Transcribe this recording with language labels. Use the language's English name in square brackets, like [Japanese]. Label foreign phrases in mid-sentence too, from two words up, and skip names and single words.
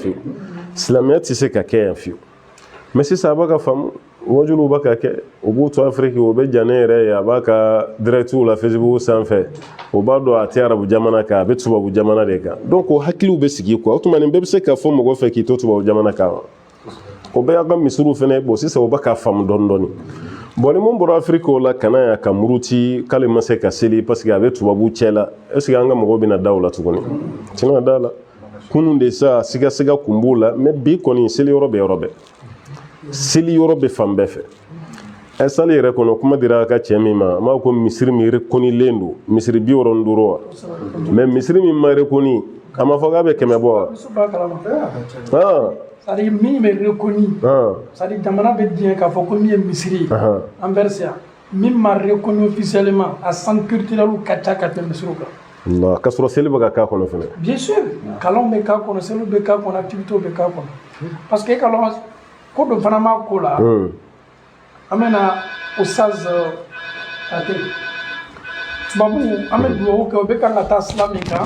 [Bambara] fiyewu silamɛya tɛ se ka kɛ yan fiyewu mais sisan a b'a ka faamu wajuliw b'a ka kɛ u b'u to afiriki o bɛ jan ne yɛrɛ ye a b'a ka directiw la facebook sanfɛ o b'a dɔn a tɛ arabu jamana kan a bɛ tubabu jamana de kan donc o hakiliw bɛ sigi quoi o tuma nin bɛɛ bɛ se ka fɔ mɔgɔ fɛ k'i to tubabu jamana kan o bɛɛ y'a ka misiriw fana bon sisan o b'a ka faamu dɔɔni dɔɔni bon ni mun bɔra afiriki o la ka na yan ka muruti k'ale ma se ka seli [French] parce que [Bambara] a bɛ tubabu cɛ la [French] est ce que [Bambara] an ka mɔgɔw bɛna da o la tuguni tɛna da la kunun de sa siga kun b'o la mais bi kɔni seli yɔrɔ bɛ yɔrɔ bɛɛ seli yɔrɔ bɛ fan bɛɛ fɛ ɛ sali yɛrɛ kɔnɔ kuma dira a ka cɛ min ma an b'a ko misiri min rekonilen don misiri 65 wa mais misiri min ma rekoni a ma fɔ k'a bɛ 100 bɔ wa [French] c'est-à-dire [Bambara] min bɛ rekoni [French] c'est-à-dire [Bambara] jamana bɛ diɲɛ k'a fɔ ko min ye misiri ye anverse yan min ma rekoni officiellement a [French] centre culturel [Bambara] ka ca ka tɛmɛ misiriw kan k'a sɔrɔ seli bɛ ka k'a kɔnɔ fɛnɛ [French] bien sûr [Bambara] kalanw bɛ k'a kɔnɔ seliw bɛ k'a kɔnɔ activités bɛ k'a kɔnɔ [French] parce que [Bambara] e ka lɔn ko dɔ fana ma ko la an bɛna Ustaz Ate tubabu an bɛ dugawu kɛ o bɛ kan ka taa sira min kan